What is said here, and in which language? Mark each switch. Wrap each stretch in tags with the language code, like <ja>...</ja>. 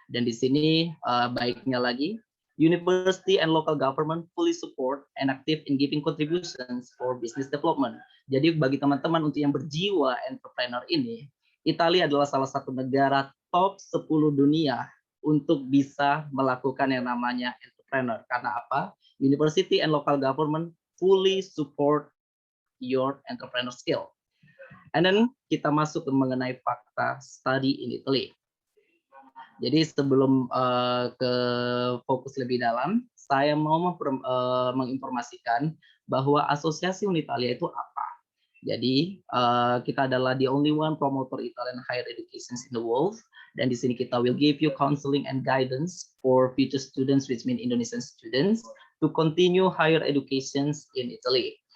<id>Dan di sini baiknya lagi,</id> <en>university and local government fully support and active in giving contributions for business development.</en> <id>Jadi bagi teman-teman untuk yang berjiwa entrepreneur ini, Italia adalah salah satu negara top 10 dunia untuk bisa melakukan yang namanya entrepreneur. Karena apa?</id> <en>University and local government fully support your entrepreneur skill. And then</en> <id>kita masuk mengenai fakta</id> <en>study in Italy.</en> <id>Jadi sebelum ke fokus lebih dalam, saya mau menginformasikan bahwa Asosiasi Unitalia itu apa. Jadi kita adalah</id> <en>the only one promoter Italian higher education in the world.</en> <id>Dan di sini kita</id> <en>will give you counseling and guidance for future students, which mean Indonesian students, to continue higher education in Italy.</en>